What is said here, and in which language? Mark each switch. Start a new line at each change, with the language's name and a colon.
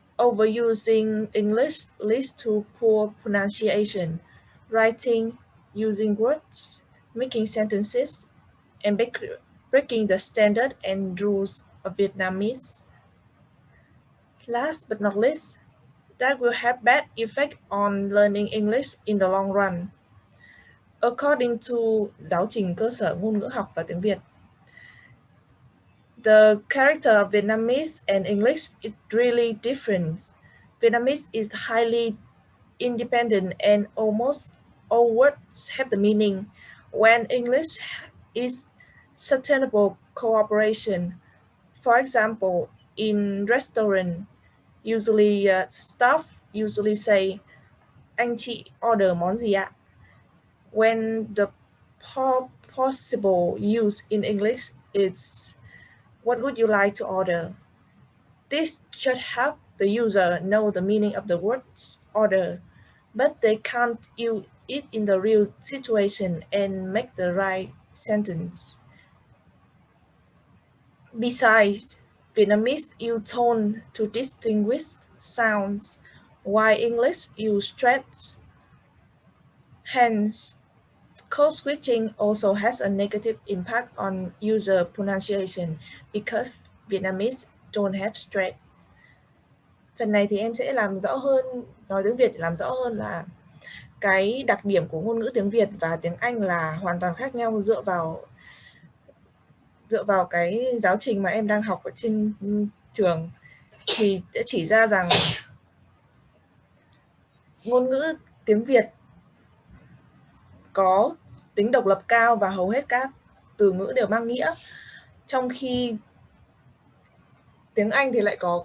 English: Overusing English leads to poor pronunciation, writing, using words, making sentences, and breaking the standard and rules of Vietnamese. Last but not least, that will have bad effect on learning English in the long run. According to
Vietnamese: giáo trình cơ sở ngôn ngữ học và tiếng Việt,
English: the character of Vietnamese and English is really different. Vietnamese is highly independent and almost all words have the meaning, when English is sustainable cooperation. For example, in restaurant, usually staff usually say
Vietnamese: anh chị order món gì ạ?
English: When the possible use in English is what would you like to order? This should help the user know the meaning of the words order, but they can't use it in the real situation and make the right sentence. Besides, Vietnamese use tone to distinguish sounds, while English use stress. Hence, code switching also has a negative impact on user pronunciation because Vietnamese don't have stress.
Vietnamese: Phần này thì em sẽ làm rõ hơn, nói tiếng Việt để làm rõ hơn là cái đặc điểm của ngôn ngữ tiếng Việt và tiếng Anh là hoàn toàn khác nhau dựa vào cái giáo trình mà em đang học ở trên trường, thì sẽ chỉ ra rằng ngôn ngữ tiếng Việt có tính độc lập cao và hầu hết các từ ngữ đều mang nghĩa, trong khi tiếng Anh thì lại